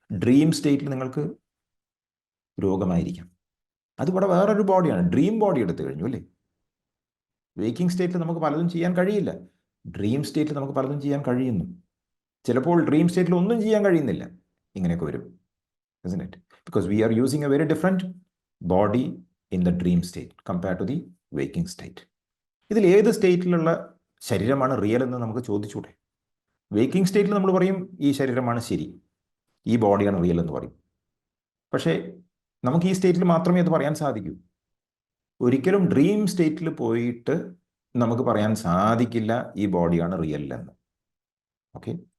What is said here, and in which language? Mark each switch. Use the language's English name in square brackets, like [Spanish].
[Malayalam] Dream സ്റ്റേറ്റിൽ നിങ്ങൾക്ക് രോഗമായിരിക്കാം. അതിവിടെ വേറൊരു ബോഡിയാണ്. ഡ്രീം ബോഡി എടുത്തു കഴിഞ്ഞു അല്ലേ? വെയ്ക്കിംഗ് സ്റ്റേറ്റിൽ നമുക്ക് പലതും ചെയ്യാൻ കഴിയില്ല. ഡ്രീം സ്റ്റേറ്റിൽ നമുക്ക് പലതും ചെയ്യാൻ കഴിയുന്നു. ചിലപ്പോൾ ഡ്രീം സ്റ്റേറ്റിൽ ഒന്നും ചെയ്യാൻ കഴിയുന്നില്ല. ഇങ്ങനെയൊക്കെ വരും. [English] isn't it? Because we are using a very different body in the dream state compared to the waking state. [Malayalam] ഇതിൽ ഏത് സ്റ്റേറ്റിലുള്ള ശരീരമാണ് റിയൽ എന്ന് നമുക്ക് ചോദിച്ചൂടെ? വേക്കിംഗ് സ്റ്റേറ്റിൽ നമ്മൾ പറയും ഈ ശരീരമാണ് ശരി, ഈ ബോഡിയാണ് റിയൽ എന്ന് പറയും. പക്ഷേ നമുക്ക് ഈ സ്റ്റേറ്റിൽ മാത്രമേ അത് പറയാൻ സാധിക്കൂ. ഒരിക്കലും ഡ്രീം സ്റ്റേറ്റിൽ പോയിട്ട് നമുക്ക് പറയാൻ സാധിക്കില്ല ഈ ബോഡിയാണ് റിയൽ എന്ന്. ഓക്കെ.